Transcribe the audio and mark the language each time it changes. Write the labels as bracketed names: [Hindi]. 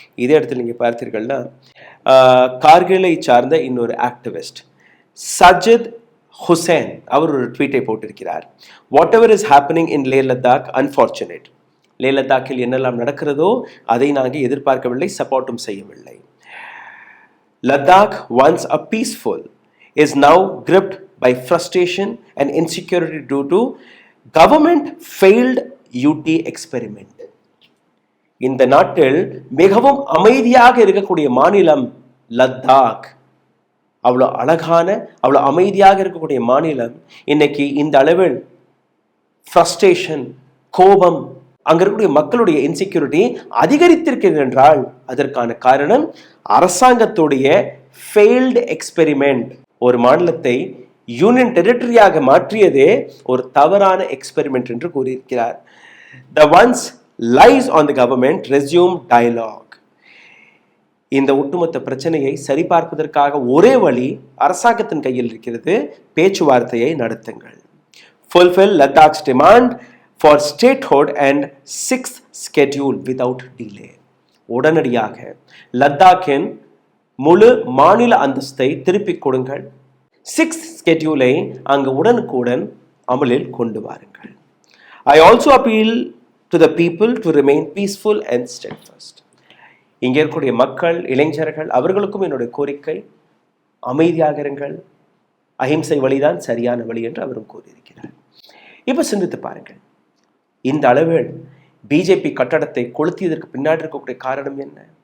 [Tamil] இதே இடத்துல நீங்க பார்த்தீர்கள்னா கார்கிலை சார்ந்த இன்னொரு ஆக்டிவிஸ்ட் சஜித் ஹுசேன் அவர் ஒரு ட்வீட்டை போட்டிருக்கிறார். [English] Whatever is happening in Leh Ladakh unfortunate. [Tamil] லே லத்தாக்கில் என்னெல்லாம் நடக்கிறதோ அதை நாங்கள் எதிர்பார்க்கவில்லை, சப்போர்ட்டும் செய்யவில்லை. [English] Ladakh once a peaceful is now gripped by frustration and insecurity due to government failed UT experiment. [Tamil] இந்த நாட்டில் மிகவும் அமைதியாக இருக்கக்கூடிய மாநிலம் லத்தாக். அவ்வளோ அழகான அவ்வளோ அமைதியாக இருக்கக்கூடிய மாநிலம் இன்னைக்கு இந்த அளவில் ஃப்ரஸ்ட்ரேஷன், கோபம், அங்க இருக்கக்கூடிய மக்களுடைய இன்செக்யூரிட்டி அதிகரித்திருக்கிறது என்றால் அதற்கான காரணம் அரசாங்கத்துடைய ஃபெயில்டு எக்ஸ்பெரிமெண்ட். ஒரு மாநிலத்தை யூனியன் டெரிட்டரியாக மாற்றியதே ஒரு தவறான எக்ஸ்பெரிமெண்ட் என்று கூறியிருக்கிறார். [English] The once lies on the government resume dialogue. [Tamil] இந்த ஒட்டுமொத்த பிரச்சனையை சரிபார்ப்பதற்காக ஒரே வழி அரசாங்கத்தின் கையில் இருக்கிறது. பேச்சுவார்த்தையை நடத்துங்கள். [English] Fulfill Ladakh's demand for statehood and 6th schedule without delay. [Tamil] உடனடியாக லத்தாக்கின் முழு மாநில அந்தஸ்தை திருப்பிக் கொடுங்கள். 6th schedule அங்கு உடனுக்குடன் அமலில் கொண்டு வாருங்கள். [English] I also appeal to the people to remain peaceful and steadfast. [Tamil] இங்கே இருக்கக்கூடிய மக்கள், இளைஞர்கள் அவர்களுக்கும் என்னுடைய கோரிக்கை, அமைதியாக இருங்கள். அஹிம்சை வழிதான் சரியான வழி என்று அவரும் கூறியிருக்கிறார். இப்ப சிந்தித்து பாருங்கள், இந்த அளவில் பிஜேபி கட்டடத்தை கொளுத்தியதற்கு பின்னாடி இருக்கக்கூடிய காரணம் என்ன?